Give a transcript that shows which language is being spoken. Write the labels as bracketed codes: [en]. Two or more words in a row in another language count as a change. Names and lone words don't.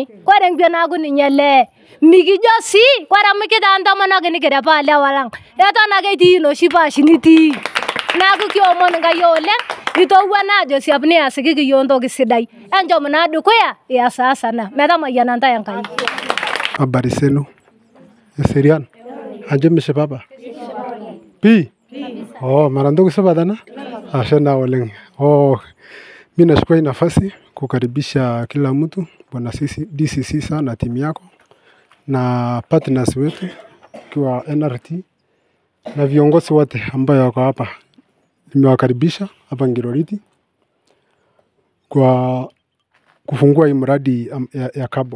[mas] Kore nkwe naaku ninye lee. Mikijo sii kore amu kitaa ntomonok nikira paa lewa lang'. Eton ake etii inoshi paash nitii. Naaku kiomon Nkai oleng itowuana ajo siap niasikiki yiok ntoki sidai. Enchom naa dukuya iasaasana metamayiana ntae Enkai. [sw] Habari zenu? [mas] Eserian? Ajo mishipapa? Pi? Oh, mara ntoki supat ena? Ashe naa oleng. [sw] Oh, mimi nachukua hii nafasi kukaribisha kila mtu bwana DCC sana timu yako na partners wetu kwa NRT na viongozi wote ambao wako hapa. Nimewakaribisha hapa Ngiloriti kwa kufungua hii mradi ya carbon.